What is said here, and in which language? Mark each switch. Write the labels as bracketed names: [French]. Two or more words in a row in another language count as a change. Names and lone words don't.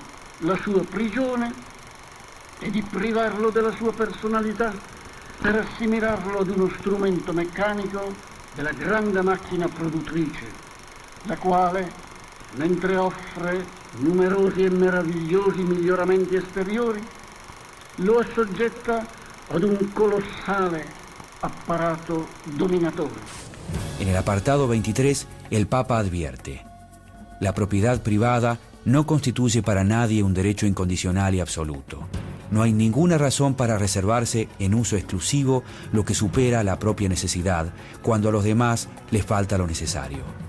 [Italian] la sua prigione e di privarlo della sua personalità per assimilarlo ad uno strumento meccanico della grande macchina produttrice, la quale, mentre offre numerosi e meravigliosi miglioramenti esteriori, lo assoggetta ad un colossale apparato dominatore. [Spanish] En el apartado 23, el Papa advierte: la propiedad privada no constituye para nadie un derecho incondicional y absoluto. No hay ninguna razón para reservarse en uso exclusivo lo que supera la propia necesidad, cuando a los demás les falta lo necesario.